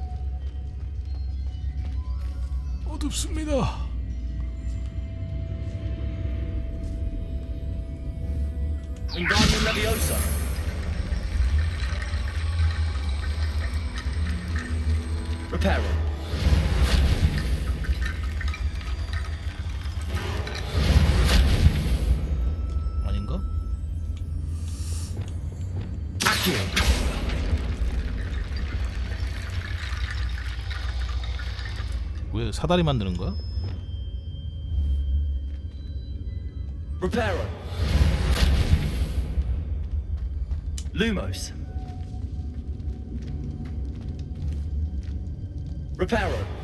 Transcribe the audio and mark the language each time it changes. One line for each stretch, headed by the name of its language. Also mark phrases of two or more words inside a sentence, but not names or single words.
Korean: 어둡습니다. Wingardium Leviosa. Reparo. 아닌가? Accio. 왜 사다리 만드는 거야? Reparo. Lumos. Reparo.